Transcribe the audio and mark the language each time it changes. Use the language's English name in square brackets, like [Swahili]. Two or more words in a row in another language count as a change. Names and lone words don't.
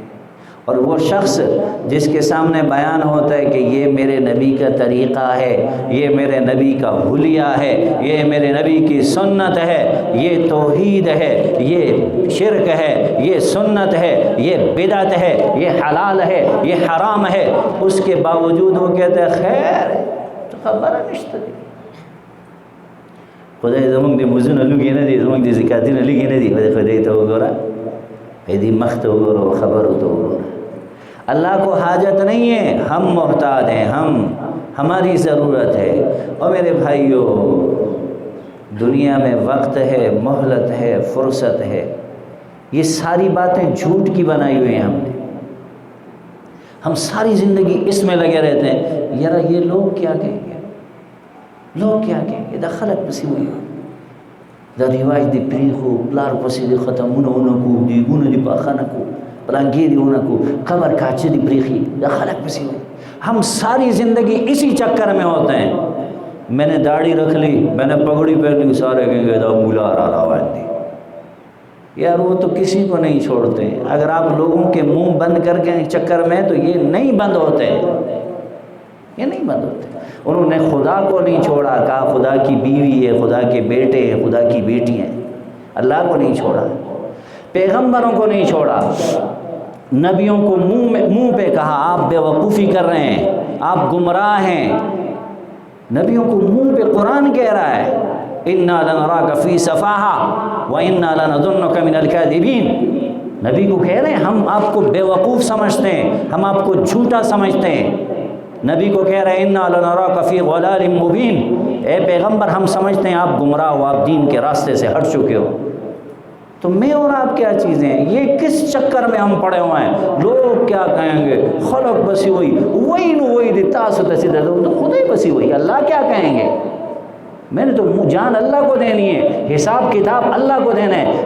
[Urdu] اور وہ شخص جس کے سامنے بیان ہوتا ہے کہ یہ میرے نبی کا طریقہ ہے، یہ میرے نبی کا حلیہ ہے، یہ میرے نبی کی سنت ہے، یہ توحید ہے، یہ شرک ہے، یہ سنت ہے، یہ بدعت ہے، یہ حلال ہے، یہ حرام ہے، اس کے باوجود وہ کہتے ہیں [Pashto] خیر تو خبر نشته دی، خدای زمونږ د مزونه لږې نه دي، زمونږ د زکاتونه لږې نه دي، خدای ته وګوره، دې مخ ته وګوره، خبرو ته وګوره۔ [Urdu] اللہ کو حاجت نہیں ہے، ہم محتاج ہیں، ہماری ضرورت ہے۔ اور میرے بھائیوں، دنیا میں وقت ہے، مہلت ہے، فرصت ہے، یہ ساری باتیں جھوٹ کی بنائی ہوئی ہیں ہم ساری زندگی اس میں لگے رہتے ہیں، یار یہ لوگ کیا کہیں گے، لوگ کیا کہیں گے، [Pashto] دا خلق پسی ہوئی دا رواج دی پریخو، پلار پسی دی ختمونه اونکو، دیگونه دی پاخانکو، پلانگی دی اونکو، قبر کاچے دی پریخی، دا خلق پسی ہوئی۔ [Urdu] ہم ساری زندگی اسی چکر میں ہوتے ہیں، میں نے داڑھی رکھ لی، میں نے پگڑی پہن لی، سارے کہیں گے [Pashto] دا مولا رالا واندی، [Urdu] یار وہ تو کسی کو نہیں چھوڑتے ہیں۔ اگر آپ لوگوں کے منہ بند کر کے چکر میں تو یہ نہیں بند ہوتے، یہ نہیں بند ہوتے۔ انہوں نے خدا کو نہیں چھوڑا، کہا خدا کی بیوی ہے، خدا کے بیٹے ہیں، خدا کی بیٹی ہیں، اللہ کو نہیں چھوڑا، پیغمبروں کو نہیں چھوڑا، نبیوں کو منہ پہ کہا آپ بے وقوفی کر رہے ہیں، آپ گمراہ ہیں۔ نبیوں کو منہ پہ قرآن کہہ رہا ہے [Arabic] اِنَّا لَنَرَاكَ فِي سَفَاهَةٍ وَإِنَّا لَنَظُنُّكَ مِنَ الْكَاذِبِينَ، [Urdu] نبی کو کہہ رہے ہیں ہم آپ کو بے وقوف سمجھتے ہیں، ہم آپ کو جھوٹا سمجھتے ہیں۔ نبی کو کہہ رہے ہیں [Arabic] اِنَّا لَنَرَاكَ فِي ضَلَالٍ مُبِينٍ، [Urdu] اے پیغمبر ہم سمجھتے ہیں آپ گمراہ ہو، آپ دین کے راستے سے ہٹ چکے ہو۔ تو میں اور آپ کیا چیزیں ہیں، یہ کس چکر میں ہم پڑے ہوئے ہیں، لوگ کیا کہیں گے، [Pashto] خلق بسی ہوئی وہی نو وہی دی تاسو تسی دے تو خدا ہی بسی ہوئی، [Urdu] اللہ کیا کہیں گے، میں نے تو جان اللہ کو دینی ہے، حساب کتاب اللہ کو دینا ہے۔